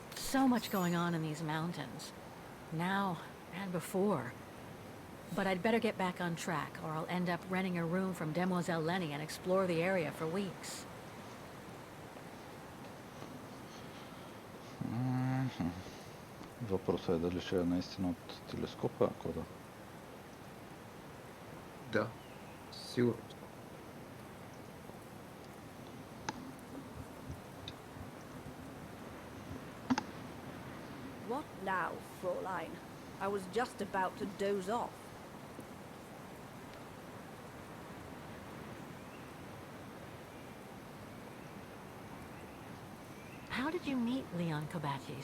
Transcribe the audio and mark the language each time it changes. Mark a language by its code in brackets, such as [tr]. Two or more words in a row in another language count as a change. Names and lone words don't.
[en] so much going on in these mountains. Now and before. But I'd better get back on track, or I'll end up renting a room from Demoiselle Lenny and explore the area for weeks. [bg] Въпросът е дали ще е наистина от телескопа, ако да. Да, сигурно. [en] What now, Fräulein? I was just about to doze off. How did you meet Leon Kobatis?